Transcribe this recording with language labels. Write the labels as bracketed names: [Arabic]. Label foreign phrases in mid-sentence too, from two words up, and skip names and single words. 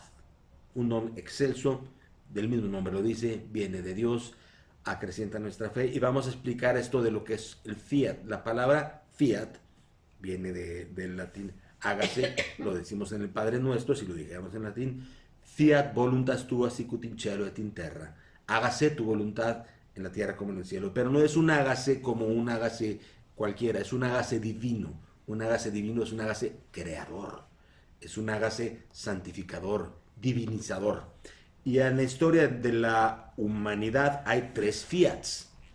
[Spanish] Un don excelso, del mismo nombre lo dice, viene de Dios, acrecienta nuestra fe, y vamos a explicar esto de lo que es el fiat. La palabra fiat viene del latín hágase, lo decimos en el Padre Nuestro, si lo dijéramos en latín, [Latin] fiat voluntas tua sicut in cielo et in terra, [Spanish] hágase tu voluntad en la tierra como en el cielo. Pero no es un hágase como un hágase cualquiera, es un hágase divino. Un hágase divino es un hágase creador, es un hágase santificador, divinizador. Y en la historia de la humanidad hay 3 fiats.